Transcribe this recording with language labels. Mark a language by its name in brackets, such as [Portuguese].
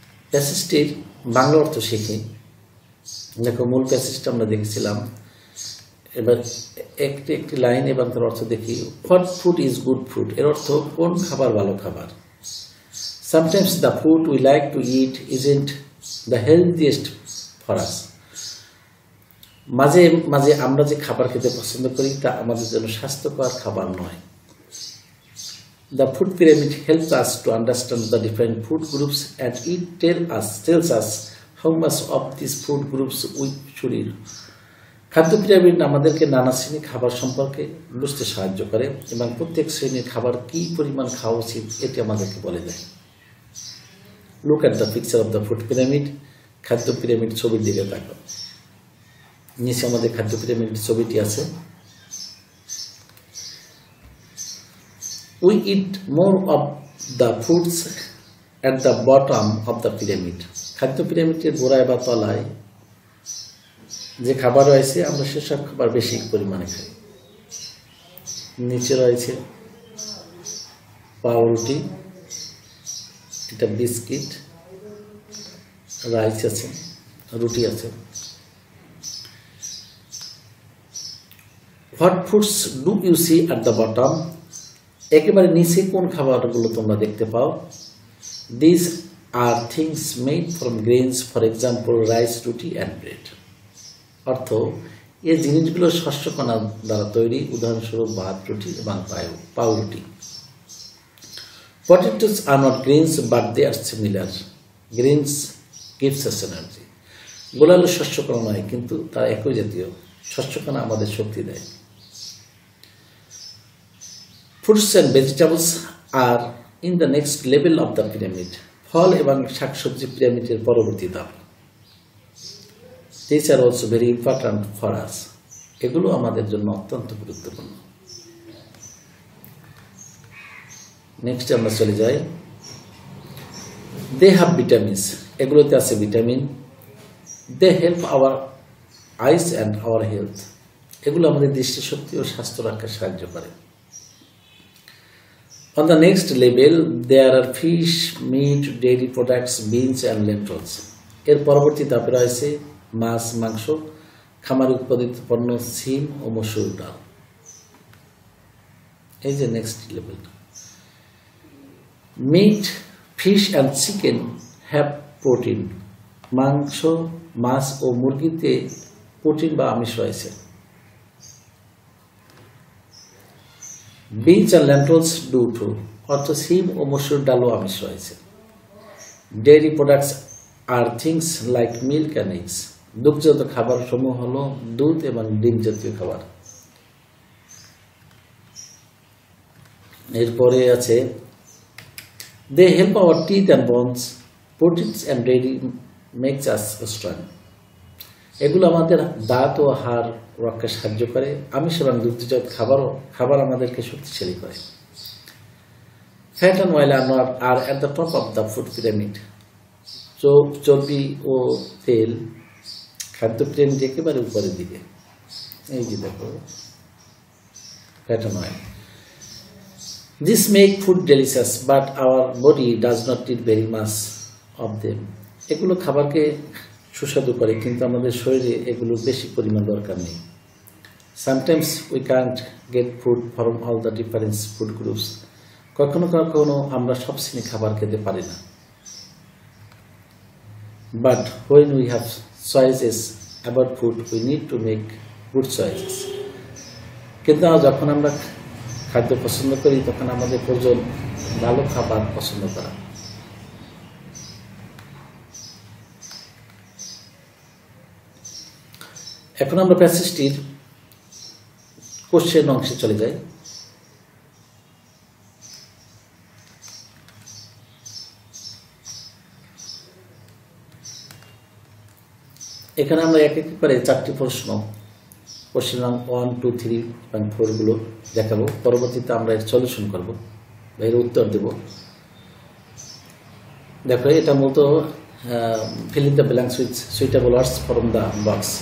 [Bangla] প্যাসেজটির বাংলা অর্থ শিখি। দেখো, মূল প্যাসেজটা আমরা দেখেছিলাম, এবার একটি লাইন এবং তার অর্থ দেখি। [English] what food is good food, [Bangla] এর অর্থ কোন খাবার ভালো খাবার। [English] Sometimes the food we like to eat isn't the healthiest for us. [Bangla] মাঝে মাঝে আমরা যে খাবার খেতে পছন্দ করি তা আমাদের জন্য স্বাস্থ্যকর খাবার নয়। [English] The food pyramid helps us to understand the different food groups and it tells us how much of these food groups we should eat. [Bangla] খাদ্য পিরামিড আমাদেরকে নানা শ্রেণীর খাবার সম্পর্কে বুঝতে সাহায্য করে এবং প্রত্যেক শ্রেণীর খাবার কী পরিমাণ খাওয়া উচিত এটি আমাদেরকে বলে দেয়। [English] Look at the picture of the food pyramid. [Bangla] খাদ্য পিরামিড ছবির দিকে তাকাও। নিচে আমাদের খাদ্য পিরামিড ছবিটি আছে। [English] We eat more of the foods at the bottom of the pyramid. [Bangla] খাদ্য পিরামিডের গোড়ায় বা তলায় যে খাবার রয়েছে আমরা সেসব খাবার বেশি পরিমাণে খাই। নিচে রয়েছে পাউরুটি, এটা বিস্কিট, রাইস আছে, রুটি আছে। [English] What foods do you see at the bottom? [Bangla] একেবারে নিচে কোন খাবারগুলো তোমরা দেখতে পাও? [English] This are things made from grains, for example rice, roti and bread. [Bangla] অর্থ, এই জিনিসগুলো শস্যকণা দ্বারা তৈরি, উদাহরণস্বরূপ ভাত, রুটি এবং পাউরুটি। [English] Potatoes are not grains, but they are similar. Grains gives us energy. [Bangla] গোলালু শস্যকণা নয়, কিন্তু তারা একই জাতীয়। শস্যকণা আমাদের শক্তি দেয়। [English] Fruits and vegetables are in the next level of the pyramid. [Bangla] ফল এবং শাকসবজি পিরামিডের পরবর্তী ধাপ। [English] These are also very important for us. [Bangla] এগুলো আমাদের জন্য অত্যন্ত গুরুত্বপূর্ণ। নেক্সট আমরা চলে যাই। [English] They have vitamins. [Bangla] এগুলোতে আছে vitamin. [English] They help our eyes and our health. [Bangla] এগুলো আমাদের দৃষ্টিশক্তি ও স্বাস্থ্য রক্ষায় সাহায্য করে। [English] On the next level, there are fish, meat, dairy products, beans and lentils. [Bangla] এর পরবর্তী ধাপে রয়েছে মাছ, মাংস, খামারে উৎপাদিত পণ্য, সিম ও মসুর ডাল। এই যে next level. [English] Meat, fish and chicken have protein. [Bangla] মাংস, মাছ ও মুরগিতে প্রোটিন বা আমিষ রয়েছে। [English] Beans and lentils do too. [Bangla] অর্থ সিম ও মসুর ডালও আমিষ রয়েছে। [English] Dairy products are things like milk and eggs. [Bangla] দুগ্ধজাত খাবার সমূহ হলো দুধ এবং ডিম জাতীয় খাবার। এরপরে আছে [English] They help our teeth and bones. Proteins and dairy makes us strong. [Bangla] এগুলো আমাদের দাঁত ও হাড় রক্ষায় সাহায্য করে। আমিষ এবং দুগ্ধজাত খাবার আমাদেরকে শক্তিশালী করে। [English] Fat and oil are at the top of the food pyramid. [Bangla] চর্বি ও তেল খাদ্য পিরামিড একেবারে উপরের দিকে। এই যে দেখো, [English] fat and oil. This make food delicious, but our body does not need very much of them. [Bangla] এগুলো খাবারকে সুস্বাদু করে, কিন্তু আমাদের শরীরে এগুলো বেশি পরিমাণ দরকার নেই। [English] Sometimes we can't get food from all the different food groups. [Bangla] কখনো কখনো আমরা সব শ্রেণীর খাবার খেতে পারি না। [English] But when we have choices about food, we need to make good choices. [Bangla] কিন্তু যখন আমরা খাদ্য পছন্দ করি, তখন আমাদের প্রয়োজন ভালো খাবার পছন্দ করা। এখন আমরা প্যাসেজটির কোশ্চেন অংশে চলে যাই। এখানে আমরা এক এক করে 4টি প্রশ্ন, কোশ্চেন 1, 2, 3 এবং 4 গুলো দেখাবো। পরবর্তীতে আমরা এর সলিউশন করব, এর উত্তর দেব। দেখো, এটা মূলত [English] fill in the blanks with suitable words from the box.